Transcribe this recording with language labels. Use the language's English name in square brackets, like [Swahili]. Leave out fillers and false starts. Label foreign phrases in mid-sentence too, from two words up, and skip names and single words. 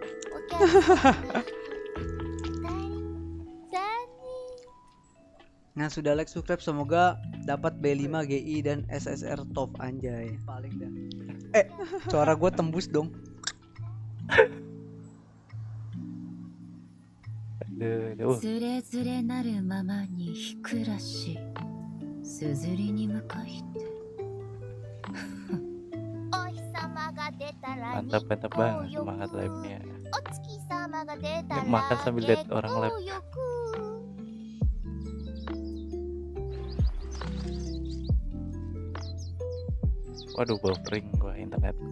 [Indonesian] Nah, sudah [English] like, subscribe, [Indonesian] semoga dapat B5 GI dan SSR top anjay. Paling dah. Suara gue tembus dong. Aduh. [Japanese] つれづれなるままにひくらしすずりに向かいて [Indonesian] Mantap banget semangat live-nya. Makan sambil lihat orang live. Waduh, buffering gua internetku.